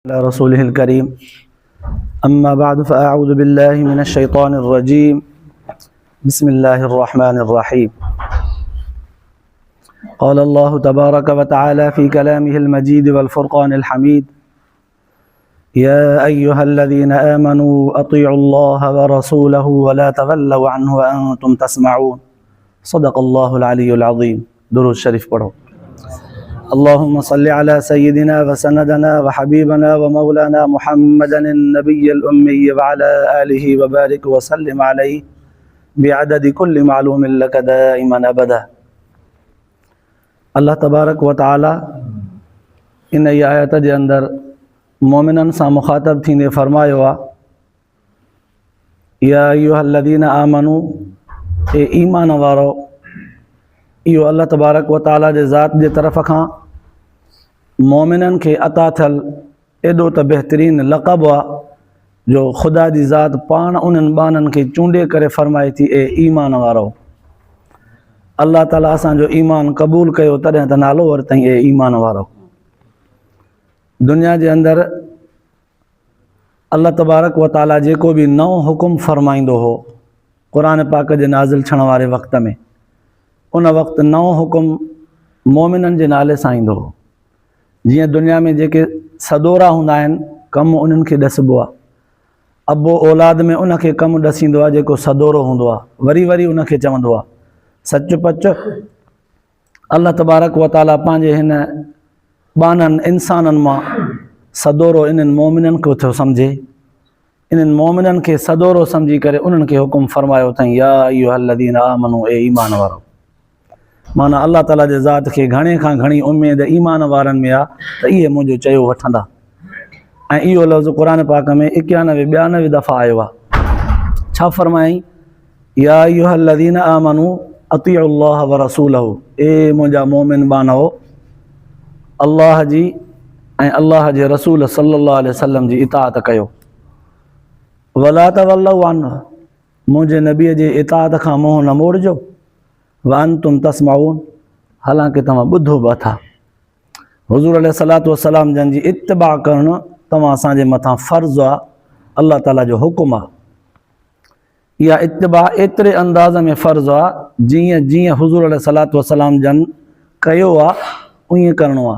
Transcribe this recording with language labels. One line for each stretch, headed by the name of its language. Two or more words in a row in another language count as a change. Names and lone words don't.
Arabic: رسول الكريم أما بعد فأعوذ بالله من الشيطان الرجيم بسم الله الرحمن الرحيم قال الله تبارك وتعالى في كلامه المجيد والفرقان الحميد يا أيها الذين آمنوا أطيعوا الله ورسوله ولا تولوا عنه وأنتم تسمعون صدق الله العلي العظيم.
Sindhi: दुरूद शरीफ पढ़ो।
Arabic: اللهم صل على سيدنا وسندنا وحبيبنا ومولانا محمد النبي الأمي وعلى آله وبارك وسلم عليه بعدد كل معلوم لك دائما أبدا.
Sindhi: अल्लाह तबारक व तआला इन आयत जे अंदर मोमिनन सां मुखातब थींदे फरमायो आहे,
Arabic: يا أيها الذين آمنوا,
Sindhi: ए ईमान वारो। इहो अल्लाह तबारक व तआला जे ज़ात जे तरफ़ खां मोमिनन खे अता थियल एॾो त बहितरीन लक़ब आहे जो ख़ुदा जी ज़ात पाण उन्हनि ॿाननि खे चूंडे करे फ़रमाए थी, ए ईमान वारो। अल्लाह ताला असांजो ईमान क़बूल कयो तॾहिं त नालो वरितईं, ए ईमान वारो। दुनिया जे अंदरि अल्लाह तबारक व तआला जेको बि नओं हुकुम फ़रमाईंदो हो क़ुरान पाक जे नाज़िल थियण वारे वक़्त में, उन वक़्तु नओं हुकुम मोमिननि जे नाले सां ईंदो हो। जीअं दुनिया में जेके सदोरा हूंदा आहिनि, कमु उन्हनि खे ॾसिबो आहे। अबो औलाद में उनखे कमु ॾसींदो आहे जेको सदोरो हूंदो आहे, वरी वरी उनखे चवंदो आहे। सच पच अल्लाह तबारक व तआला पंहिंजे हिन ॿाननि इंसाननि मां सदोरो इन्हनि मोमिननि खे थो सम्झे। इन्हनि मोमिननि खे सदोरो सम्झी करे उन्हनि खे हुकुम फ़रमायो अथईं,
Arabic: يا أيها الذين آمنوا,
Sindhi: ए ईमान वारो। माना अल्लाह ताला जे ज़ात खे घणे खां घणी उमेद ईमान वारनि में आहे त इहे मुंहिंजो चयो वठंदा। ऐं इहो लफ़्ज़ क़ुरान पाक में 91-92 दफ़ा आयो आहे। छा फ़रमायईं?
Arabic: يا أيها الذين آمنوا أطيعوا الله ورسوله,
Sindhi: ए मुंहिंजा मोमिन बानो, अल्लाह जी ऐं अल्लाह जे रसूल
Arabic: صلى الله عليه وسلم
Sindhi: जी इताअत कयो।
Arabic: ولا تولوا عنه,
Sindhi: मुंहिंजे नबीअ जे इताअत खां मुंहुं न मोड़िजो।
Arabic: وأنتم تسمعون,
Sindhi: हालांकि तव्हां ॿुधो बि था। हुज़ूर
Arabic: عليه الصلاة والسلام
Sindhi: जन जी इत्तिबा करणु तव्हां असांजे मथां फ़र्ज़ु आहे, अल्लाह ताला जो हुकुम आहे। इहा इत्तिबा एतिरे अंदाज़ में फ़र्ज़ु आहे जीअं जीअं हुज़ूर
Arabic: عليه الصلاة والسلام
Sindhi: जन कयो आहे उईअं करिणो आहे।